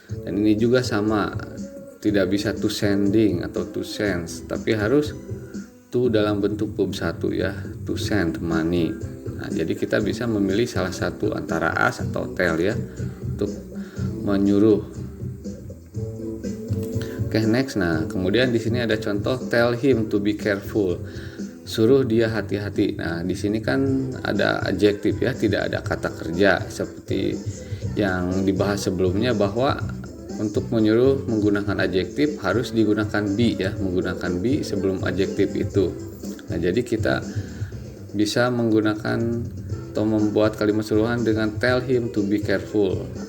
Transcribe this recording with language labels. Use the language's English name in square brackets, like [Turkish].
[Indonesian] Dan ini juga sama, tidak bisa to sending atau to sends, tapi harus to dalam bentuk verb 1 ya, [English] to send money. [Indonesian] Nah, jadi kita bisa memilih salah satu antara ask atau tell ya untuk menyuruh. [English] Oke, next. [Indonesian] Nah, kemudian di sini ada contoh [English] tell him to be careful. [Indonesian] Suruh dia hati-hati. Nah, di sini kan ada adjektif ya, tidak ada kata kerja seperti yang dibahas sebelumnya, bahwa untuk menyuruh menggunakan adjektif harus digunakan be ya, menggunakan be sebelum adjektif itu. Nah, jadi kita bisa menggunakan atau membuat kalimat suruhan dengan [English] tell him to be careful.